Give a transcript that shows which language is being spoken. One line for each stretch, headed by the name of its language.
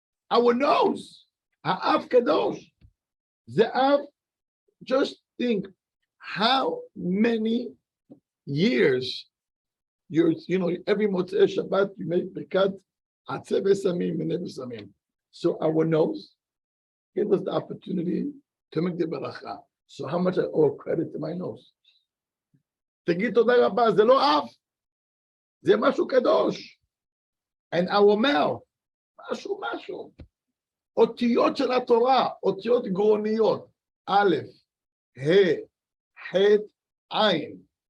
English: Our nose,
Hebrew: ha'av kadosh.
English: Ze'av, just think how many years every Motzei Shabbat you make
Hebrew: birkat atzeh besamim, mineh besamim.
English: So our nose gave us the opportunity to make the beracha. So how much I owe credit to my nose?
Hebrew: Tגיד תודה רבה, זה לא אף, זה משהו קדוש.
English: And our mouth,
Hebrew: משהו. אותיות של התורה, אותיות גרוניות, א', ה', ח', עין.